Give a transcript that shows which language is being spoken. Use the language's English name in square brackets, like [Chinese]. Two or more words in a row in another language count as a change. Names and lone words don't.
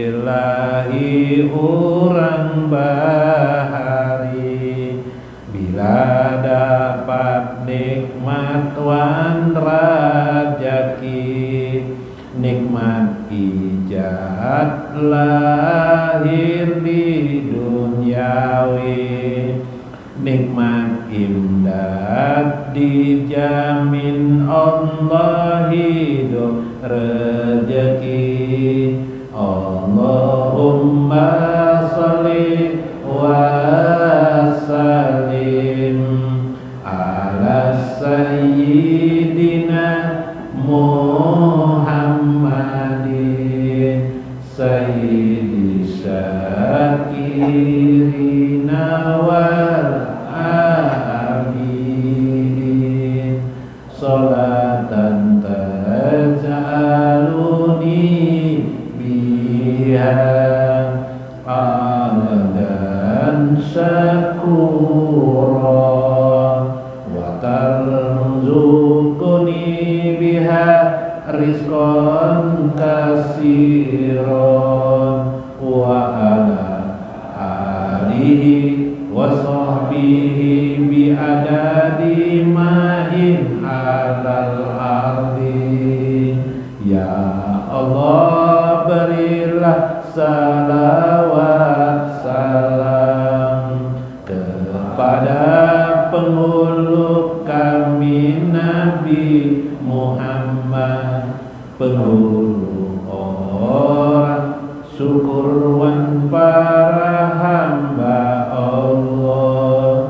[Banjar] ilahi urang bahari, bila dapat nikmat wan rajaki, nikmat ijat lahir di duniawi, nikmat imdad dijamin Allah hidup rezeki. [Arabic] اللهم صل وسلم على سيدنا محمد سيد الشاكرين والعابدين صلاة تجعلني بها عبدا شكورا و ترزقني بها رزقا كثيرا وعلى آله وصحبه بعدد ماء على الأرض. يا الله, [Indonesian] berilah salawat salam kepada penghulu kami Nabi Muhammad, penghulu orang syukurwan para hamba Allah.